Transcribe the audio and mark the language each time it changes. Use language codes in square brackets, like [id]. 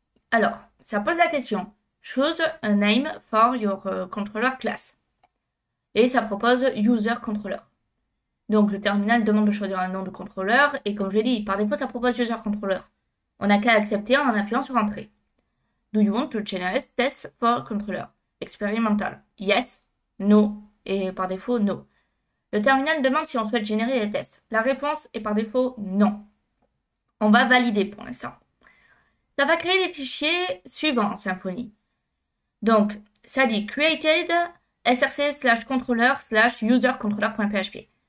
[fr] Alors, ça pose la question. [en] Choose a name for your controller class. [fr] Et ça propose user controller. Donc le terminal demande de choisir un nom de contrôleur et comme je l'ai dit, par défaut ça propose user controller. On n'a qu'à accepter en appuyant sur entrée. [en] Do you want to generate tests for controller? [fr] Expérimental. Yes, no et par défaut no. Le terminal demande si on souhaite générer des tests. La réponse est par défaut non. On va valider pour l'instant. Ça va créer les fichiers suivants en Symfony. Donc, ça dit created src/controller/usercontroller.php.